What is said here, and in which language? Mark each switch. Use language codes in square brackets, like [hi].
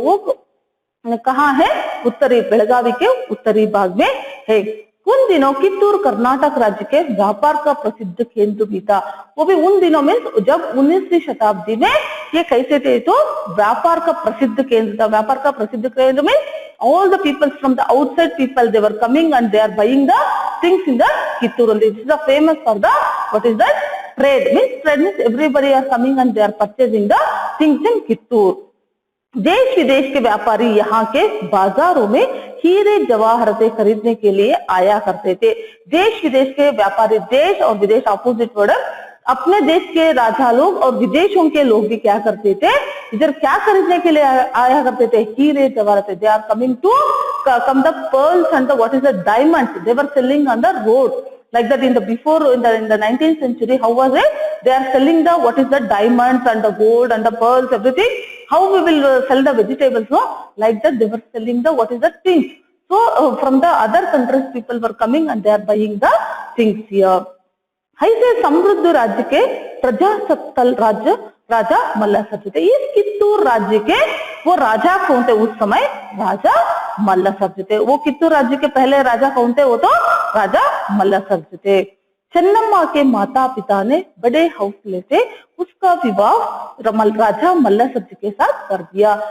[hi] वो कहाँ है, उत्तरी बेलगावी के उत्तरी भाग में है। उन दिनों कित्तूर कर्नाटक राज्य के व्यापार का प्रसिद्ध केंद्र भी था। वो भी उन दिनों में जब 19वीं शताब्दी में ये कैसे थे, तो व्यापार का प्रसिद्ध केंद्र था। व्यापार का प्रसिद्ध केंद्र में [en] all the people from the outside people they were coming and they are buying the things in the Kittur only. This is the famous for the what is that trade means everybody are coming and they are purchasing the things in Kittur. [hi] देश विदेश के व्यापारी यहाँ के बाजारों में हीरे जवाहरातें खरीदने के लिए आया करते थे। देश विदेश के व्यापारी, देश और विदेश [en] opposite word, [hi] अपने देश के राजा लोग और विदेशों के लोग भी क्या करते थे, इधर क्या खरीदने के लिए आया करते थे, हीरे जवाहरातें। [en] They are coming to come the pearls and the what is the diamonds, they were selling on the road like that in the 19th century. How was it? They are selling the what is the diamonds and the gold and the pearls, everything. How we will sell the vegetables? No, like that they were selling the what is the things. So from the other countries people were coming and they are buying the things here. [hi] ऐसे समृद्ध राज्य के प्रजासत्ताक राज्य राजा मल्लसर्ज थे। इस कित्तूर राज्य के वो राजा कौन थे उस समय, राजा मल्लसर्ज थे। वो कित्तूर राज्य के पहले राजा कौन थे, वो तो राजा मल्लसर्ज थे। चन्नम्मा के माता पिता ने बड़े हौसले से उसका विवाह राजा मल्लसर्ज के साथ कर दिया।